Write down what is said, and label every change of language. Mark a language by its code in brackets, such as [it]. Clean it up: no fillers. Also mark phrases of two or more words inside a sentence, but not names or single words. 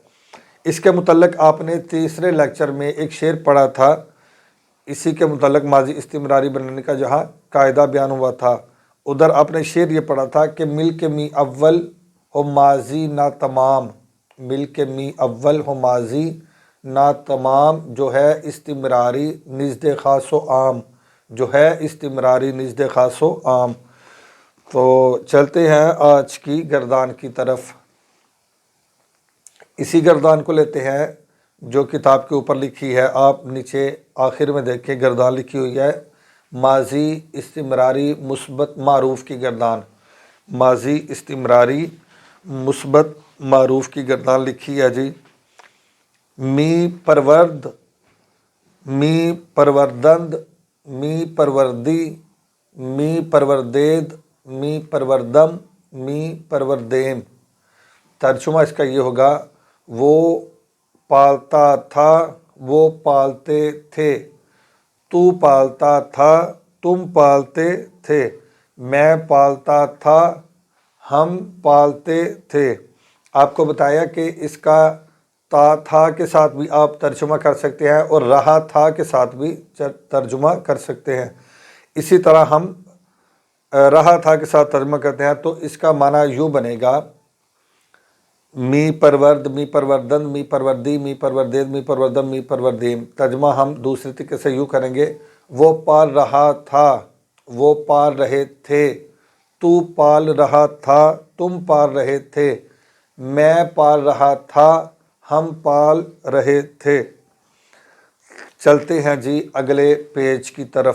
[ur] اس کے متعلق آپ نے تیسرے لیکچر میں ایک شعر پڑھا تھا، اسی کے متعلق ماضی استمراری بنانے کا جہاں قاعدہ بیان ہوا تھا، ادھر آپ نے شعر یہ پڑھا تھا کہ مل کے می اول ہو ماضی نا تمام، مل کے می اول ہو ماضی نا تمام، جو ہے استمراری نزد خاص و عام، جو ہے استمراری نزد خاص و عام۔ تو چلتے ہیں آج کی گردان کی طرف۔ اسی گردان کو لیتے ہیں جو کتاب کے اوپر لکھی ہے، آپ نیچے آخر میں دیکھیں گردان لکھی ہوئی ہے، ماضی استمراری مثبت معروف کی گردان، ماضی استمراری مثبت معروف کی گردان لکھی ہے جی۔ [fa] می پرورد، می پروردند، می پروردی، می پروردید، می پروردم، می پروردیم۔ [ur] ترجمہ اس کا یہ ہوگا، وہ پالتا تھا، وہ پالتے تھے، تو پالتا تھا، تم پالتے تھے، میں پالتا تھا، ہم پالتے تھے۔ آپ کو بتایا کہ اس کا تا تھا کے ساتھ بھی آپ ترجمہ کر سکتے ہیں اور رہا تھا کے ساتھ بھی ترجمہ کر سکتے ہیں۔ اسی طرح ہم رہا تھا کے ساتھ ترجمہ کرتے ہیں تو اس کا معنی یوں بنے گا، [fa] می پرورد، می پروردن، می پروردی، می پروردید، می پروردم، می پروردیم۔ [ur] ترجمہ ہم دوسری طریقے سے یوں کریں گے، وہ پال رہا تھا، وہ پال رہے تھے، تو پال رہا تھا، تم پال رہے تھے، میں پال رہا تھا، ہم پال رہے تھے۔ چلتے ہیں جی اگلے پیج کی طرف۔